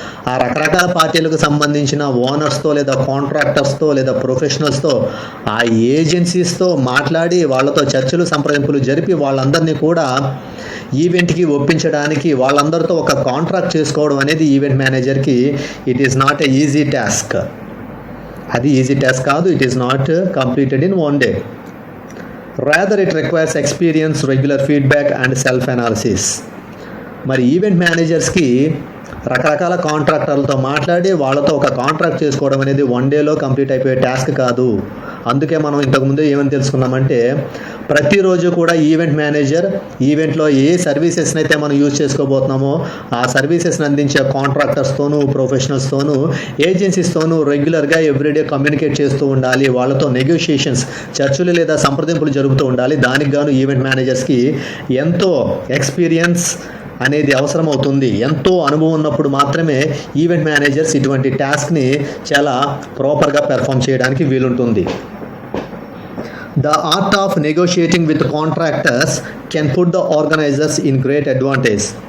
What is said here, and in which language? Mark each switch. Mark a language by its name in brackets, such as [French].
[Telugu] ఆ రకరకాల పార్టీలకు సంబంధించిన ఓనర్స్తో లేదా కాంట్రాక్టర్స్తో లేదా ప్రొఫెషనల్స్తో ఆ ఏజెన్సీస్తో మాట్లాడి వాళ్ళతో చర్చలు సంప్రదింపులు జరిపి వాళ్ళందరినీ కూడా ఈవెంట్కి ఒప్పించడానికి వాళ్ళందరితో ఒక కాంట్రాక్ట్ చేసుకోవడం అనేది ఈవెంట్ మేనేజర్కి [English] It is not a easy task. [Telugu] అది ఈజీ టాస్క్ కాదు. [English] It is not completed in one day. Rather it requires experience, regular feedback and self-analysis. [Telugu] మరి ఈవెంట్ మేనేజర్స్కి రకరకాల కాంట్రాక్టర్లతో మాట్లాడి వాళ్ళతో ఒక కాంట్రాక్ట్ చేసుకోవడం అనేది వన్ డేలో కంప్లీట్ అయిపోయే టాస్క్ కాదు. అందుకే మనం ఇంతకుముందు ఏమని తెలుసుకున్నామంటే ప్రతిరోజు కూడా ఈవెంట్ మేనేజర్ ఈవెంట్లో ఏ సర్వీసెస్ని అయితే మనం యూజ్ చేసుకోబోతున్నామో ఆ సర్వీసెస్ని అందించే కాంట్రాక్టర్స్తోనూ ప్రొఫెషనల్స్తోనూ ఏజెన్సీస్తోనూ రెగ్యులర్గా ఎవ్రీడే కమ్యూనికేట్ చేస్తూ ఉండాలి. వాళ్ళతో నెగోషియేషన్స్ చర్చలు లేదా సంప్రదింపులు జరుపుతూ ఉండాలి. దానికి గాను ఈవెంట్ మేనేజర్స్కి ఎంతో ఎక్స్పీరియన్స్ అనేది అవసరమవుతుంది. ఎంతో అనుభవం ఉన్నప్పుడు మాత్రమే ఈవెంట్ మేనేజర్స్ ఇటువంటి టాస్క్ని చాలా ప్రాపర్గా పెర్ఫామ్ చేయడానికి వీలుంటుంది. [English] The art of negotiating with contractors can put the organizers in great advantage.